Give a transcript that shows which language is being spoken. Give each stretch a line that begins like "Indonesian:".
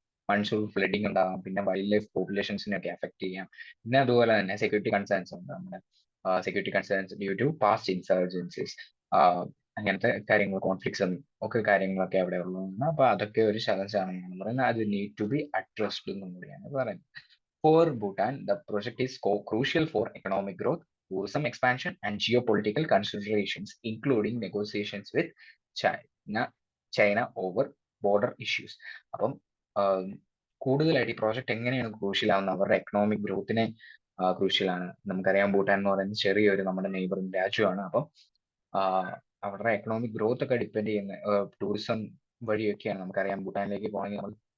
Malayalam: Monsoon flooding ഉണ്ടാകാം. പിന്നെ wild life പോപ്പുലേഷൻസിനെയൊക്കെ effect ചെയ്യാം. പിന്നെ അതുപോലെ തന്നെ സെക്യൂരിറ്റി കൺസേൺസ് ഉണ്ട്. നമ്മുടെ
English: security concerns due to past insurgencies
Malayalam: അങ്ങനത്തെ കാര്യങ്ങൾ കോൺഫ്ലിക്ട്സും ഒക്കെ കാര്യങ്ങളൊക്കെ അവിടെ ഉള്ളതാണ്. അപ്പൊ അതൊക്കെ ഒരു ചലഞ്ച് ആണെന്നാണ് പറയുന്നത്. അത്
English: need to be addressed
Malayalam: എന്നും കൂടിയാണ് പറയുന്നത്.
English: For Bhutan the project is crucial for economic growth, tourism expansion and geopolitical considerations, including negotiations with China over border issues.
Malayalam: അപ്പം കൂടുതലായിട്ട് ഈ പ്രോജക്റ്റ് എങ്ങനെയാണ് ക്രൂഷ്യൽ ആവുന്നത്? അവരുടെ എക്കണോമിക് ഗ്രോത്തിനെ ക്രൂഷ്യൽ ആണ്. നമുക്കറിയാം ഭൂട്ടാൻ എന്ന് പറയുന്നത് ചെറിയൊരു നമ്മുടെ നെയ്ബറിംഗ് രാജ്യമാണ്. അപ്പം അവരുടെ എക്കണോമിക് ഗ്രോത്ത് ഒക്കെ ഡിപ്പെൻഡ് ചെയ്യുന്ന ടൂറിസം വഴിയൊക്കെയാണ്. നമുക്കറിയാം ഭൂട്ടാനിലേക്ക് പോകണമെങ്കിൽ നമ്മൾ